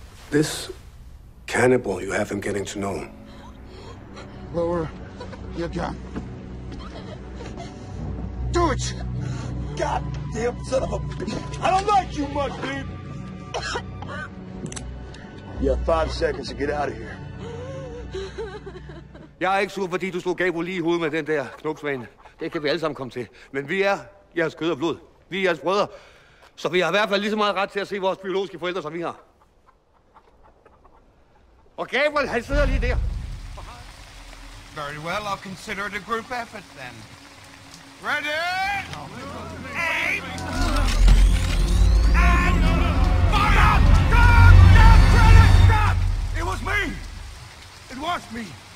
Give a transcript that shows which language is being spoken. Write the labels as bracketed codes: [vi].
[en] This cannibal, you have him getting to know. Lower your gun. Do it! Goddamn son of a bitch! I don't like you much, dude! You have 5 seconds to get out of here. [da] Jeg er ikke sur, fordi du slog Gabo lige i hovedet med den der knopsvane. Det kan vi alle sammen komme til. Men vi er jeres kød og blod. Vi er jeres brødre. Så vi har i hvert fald lige så meget ret til at se vores biologiske forældre, som vi har. Og Gabriel, han sidder lige der. [en] Very well, I'll consider it a group effort then. Ready? Aim! And fire! Stop! Stop! Stop! It was me! It was me!